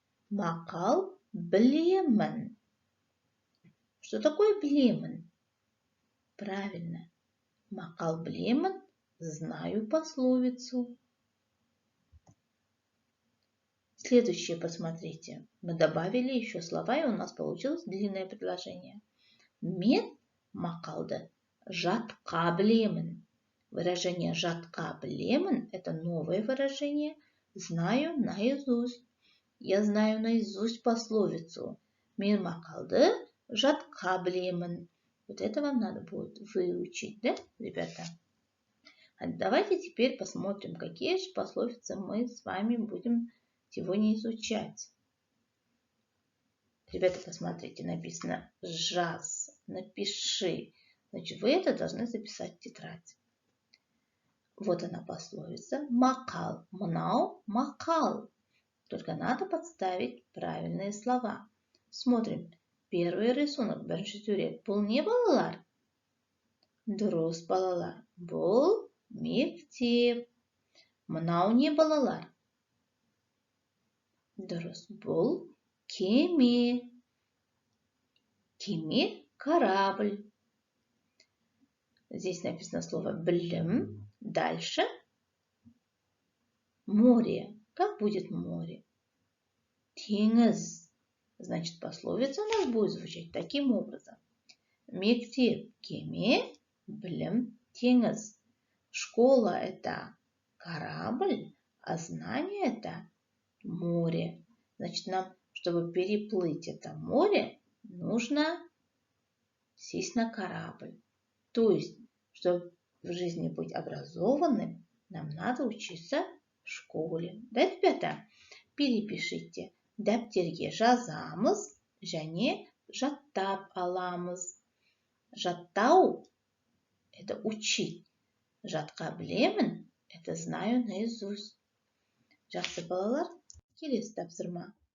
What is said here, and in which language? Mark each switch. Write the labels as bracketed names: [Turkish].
[Kazakh] Мақал білемін. [Russian] Что такое білемін? Правильно. [Kazakh] Мақал білемін, [Russian] знаю пословицу. Следующее посмотрите. Мы добавили еще слова, и у нас получилось длинное предложение. [Kazakh] Мен мақалды жатқа білемін. [Russian] Выражение [Kazakh] жатқа білемін [Russian] – это новое выражение. Знаю наизусть. Я знаю наизусть пословицу. [Kazakh] Мен мақалды жатқа білемін. [Russian] Вот это вам надо будет выучить, да, ребята? А давайте теперь посмотрим, какие же пословицы мы с вами будем сегодня изучать. Ребята, посмотрите, написано «жаз», «напиши». Значит, вы это должны записать в тетрадь. Вот она пословица. Мақал. [Kazakh] Мынау мақал. [Russian] Только надо подставить правильные слова. Смотрим. Первый рисунок. [Kazakh] Бірінші сурет. Бұл не балалар? Дұрыс балалар. Бұл мектеп. Мынау не балалар? Дұрыс. Бұл кеме. Кеме – корабль. [Russian] Здесь написано слово «білім». Дальше море. Как будет море? Теңіз. Значит, пословица у нас будет звучать таким образом. [Kazakh] Мектеп – кеме, білім – теңіз. [Russian] Школа – это корабль, а знание – это море. Значит, нам, чтобы переплыть это море, нужно сесть на корабль. То есть, чтобы в жизни быть образованным, нам надо учиться в школе. Да, ребята? Перепишите. [Kazakh] Дәптерге жазамыз, және жаттап аламыз. Жаттау [Russian] это учить. [Kazakh] Жатқа білемін, [Russian] это знаю наизусть. [Kazakh] Жақсы балалар, келесі тапсырма.